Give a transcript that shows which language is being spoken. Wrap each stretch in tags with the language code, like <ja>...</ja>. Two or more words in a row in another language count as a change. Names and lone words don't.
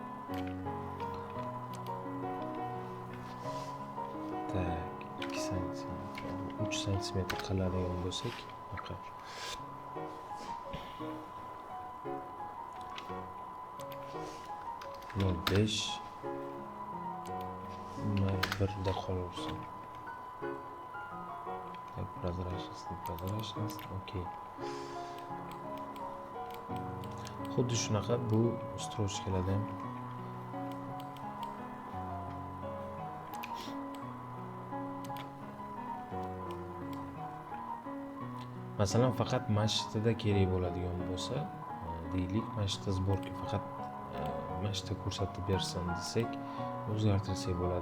<uz>Tak, 2 sm, 3 sm qiladigan bo'lsak, faqat nol besh birda qolaversin.</uz> <ru>Так, прозрачность, окей.</ru> <uz>Xuddi shunaqa bu strochkalarda ham masalan faqat mashtida kerak bo'ladigan bo'lsa, deylik, mashtda sborka faqat mashtda ko'rsatib bersin desak, o'zgartirsak bo'ladi.</uz>